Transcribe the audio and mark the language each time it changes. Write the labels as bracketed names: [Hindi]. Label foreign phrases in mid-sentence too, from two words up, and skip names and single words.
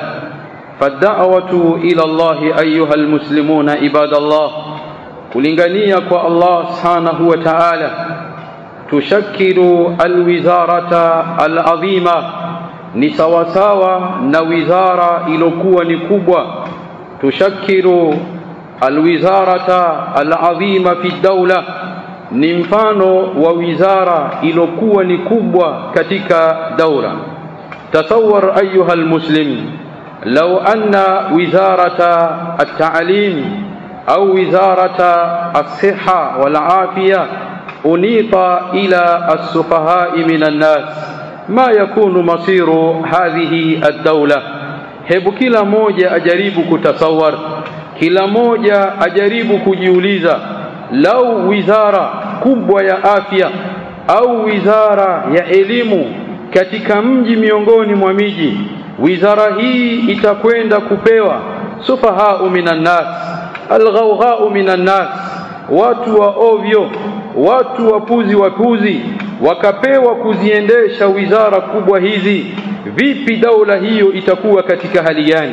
[Arabic] فالدعوة إلى الله أيها المسلمون عباد الله, [Swahili] kulingania kwa Allah [Arabic] سبحانه وتعالى تشكل الوزارة اللازمة, [Swahili] ni sawasawa na wizara ilokuwa ni kubwa. [Arabic] تشكل الوزارة اللازمة في الدولة, [Swahili] ni mfano wa wizara ilokuwa ni kubwa katika daula. [Arabic] تصور أيها المسلم لو أن وزارة التعليم أو وزارة الصحة والعافية أنيطت إلى السفهاء من الناس ما يكون مصير هذه الدولة. [Swahili] Hebu kila moja ajaribu kutasawar, kila moja ajaribu kujiuliza, lau wizara kubwa ya afya au wizara ya elimu katika mji miongoni mwa miji, wizara hii itakwenda kupewa [Arabic] سفهاء من الناس، الغوغاء من الناس, [Swahili] watu wa ovyo, watu wapuzi, wakapewa kuziendesha wizara kubwa hizi, vipi daula hiyo itakuwa katika hali gani?